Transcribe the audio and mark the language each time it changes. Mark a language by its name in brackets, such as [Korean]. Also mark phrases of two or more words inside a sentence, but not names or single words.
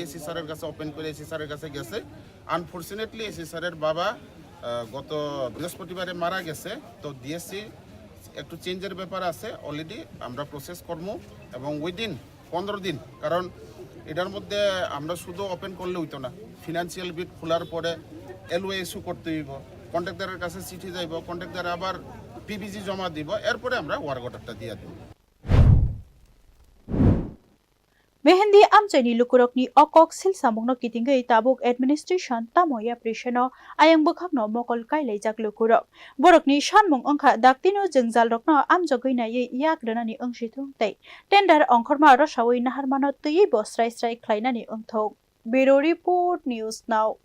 [English] AC sir [Bangla] কাছে ওপেন করে [English] AC sir [Bangla] কাছে গেছে [English] unfortunately AC sir [Bangla] বাবা গত বৃহস্পতিবারে মারা গেছে তো ডিএসসি একটু চেঞ্জের ব্যাপার আছে অলরেডি আমরা প্রসেস করবো এবং উইদিন 15 দিন কারণ এটার মধ্যে আমরা শুধু ওপেন করলে হইতো না [English] financial bid [Bangla] খোলার পরে [English] LOA issue [Bangla] করতে হইব কন্ট্রাক্টরের কাছে চিঠি যাইব কন্ট্রাক্টর আবার পিবিজি জমা দিব এরপরে আমরা [English] work order [Bangla] দিয়ে দেব [Turkic languages] mehendi amchaini lukurokni okoksil samungno kitingei tabuk administration tamoya prisheno ayang bukhakno mokol kailaijak lukurok borokni sanmung wngkha daktino jwngjalrokno amjogoi nai yakranani wngsitung tei tender ongkhorma rosawi naharmano tui bo srai srai khlainani wngthok [English] Bureau Report [Turkic languages] News Now